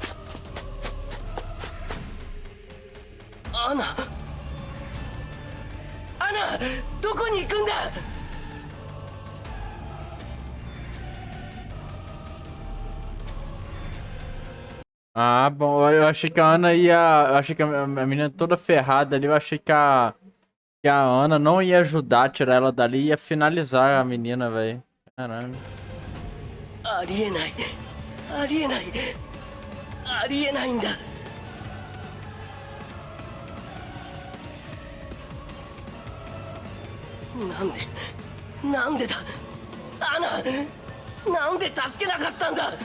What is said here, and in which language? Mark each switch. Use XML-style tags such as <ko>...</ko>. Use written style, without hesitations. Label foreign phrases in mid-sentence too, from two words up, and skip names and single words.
<ja>アナ。ナ、どこに行くんだ。</ja> <pt>Ah, bom, eu achei que a Ana ia. Eu achei que a menina toda ferrada ali. Eu achei que a Ana não ia ajudar a tirar ela dali e ia finalizar a menina, velho. Caramba.</pt> <ja>ありえない、ありえない、ありえないんだ。なんでだ、アナ、なんで助けなかったんだ。</ja>